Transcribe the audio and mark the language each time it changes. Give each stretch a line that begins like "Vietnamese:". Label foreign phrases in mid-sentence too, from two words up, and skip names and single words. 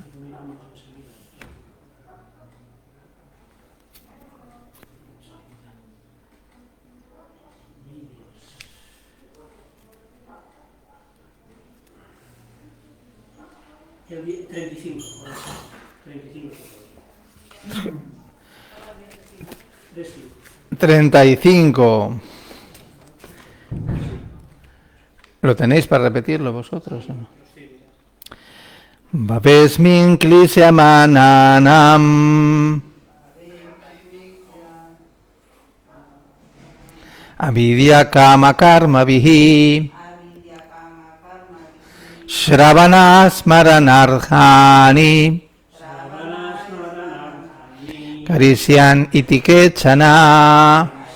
Spanish: Miramos enseguida. El 35. 35. 35. ¿Lo tenéis para repetirlo vosotros o no?
Sanskrit: भवेऽस्मिन् क्लिश्यमानानाम् अविद्या काम कर्मभिः श्रवण स्मरणार्हाणि करिष्यन् इति केचन